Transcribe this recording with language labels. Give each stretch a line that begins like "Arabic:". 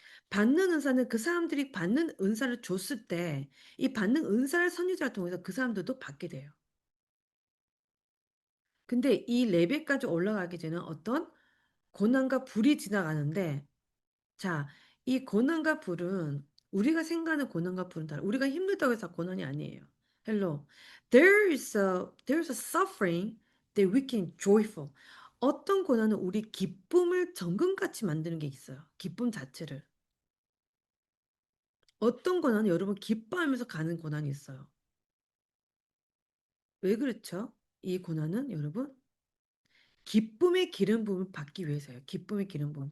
Korean: 받는 은사는 그 사람들이 받는 은사를 줬을 때 이 받는 은사를 선지자를 통해서 그 사람들도 받게 돼요. 근데 이 레벨까지 올라가기 전에 어떤 고난과 불이 지나가는데 자, 이 고난과 불은 우리가 생각하는 고난과 불은 달라. 우리가 힘들다고 해서 고난이 아니에요.
English: Hello. There's a suffering that we can joyful.
Korean: 어떤 고난은 우리 기쁨을 정금같이 만드는 게 있어요. 기쁨 자체를. 어떤 고난은 여러분 기뻐하면서 가는 고난이 있어요. 왜 그렇죠? 이 고난은 여러분 기쁨의 기름 부음을 받기 위해서예요. 기쁨의 기름 부음.